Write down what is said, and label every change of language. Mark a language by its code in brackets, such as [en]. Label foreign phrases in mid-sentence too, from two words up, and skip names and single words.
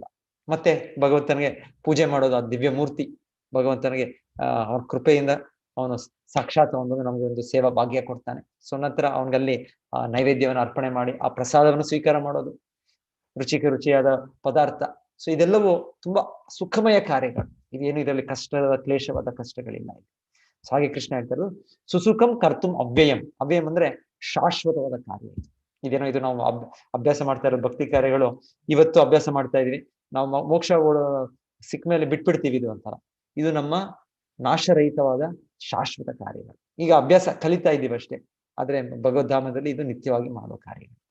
[kn] ಮತ್ತೆ ಭಗವಂತನಿಗೆ ಪೂಜೆ ಮಾಡೋದು, ಆ ದಿವ್ಯ ಮೂರ್ತಿ ಭಗವಂತನಿಗೆ ಅವನ ಕೃಪೆಯಿಂದ ಅವನು ಸಾಕ್ಷಾತ್ ನಮ್ಗೆ ಒಂದು ಸೇವಾ ಭಾಗ್ಯ ಕೊಡ್ತಾನೆ. ಸೊ ನಂತರ ಅವನಿಗಲ್ಲಿ ನೈವೇದ್ಯವನ್ನು ಅರ್ಪಣೆ ಮಾಡಿ ಆ ಪ್ರಸಾದವನ್ನು ಸ್ವೀಕಾರ ಮಾಡೋದು, ರುಚಿಯಾದ ಪದಾರ್ಥ. ಸೊ ಇದೆಲ್ಲವೂ ತುಂಬಾ ಸುಖಮಯ ಕಾರ್ಯಗಳು. ಇದೇನು ಇದರಲ್ಲಿ ಕ್ಲೇಶವಾದ ಕಷ್ಟಗಳಿಲ್ಲ. ಸೊ ಹಾಗೆ ಕೃಷ್ಣ ಹೇಳ್ತಾರೆ [sa] ಸುಸುಖಂ ಕರ್ತುಂ ಅವ್ಯಯಂ. [kn] ಅವ್ಯಯಂ ಅಂದ್ರೆ ಶಾಶ್ವತವಾದ ಕಾರ್ಯ. ಇದೇನೋ ಇದು ನಾವು ಅಭ್ಯಾಸ ಮಾಡ್ತಾ ಇರೋ ಭಕ್ತಿ ಕಾರ್ಯಗಳು, ಇವತ್ತು ಅಭ್ಯಾಸ ಮಾಡ್ತಾ ಇದೀವಿ, ನಾವು ಮೋಕ್ಷ ಸಿಕ್ಕ ಮೇಲೆ ಬಿಟ್ಬಿಡ್ತೀವಿ ಇದು ಅಂತಾರ. ಇದು ನಮ್ಮ ನಾಶರಹಿತವಾದ ಶಾಶ್ವತ ಕಾರ್ಯಗಳು. ಈಗ ಅಭ್ಯಾಸ ಕಲಿತಾ ಇದ್ದೀವಿ ಅಷ್ಟೇ, ಆದ್ರೆ ಭಗವದ್ಧಾಮದಲ್ಲಿ ಇದು ನಿತ್ಯವಾಗಿ ಮಾಡೋ ಕಾರ್ಯ.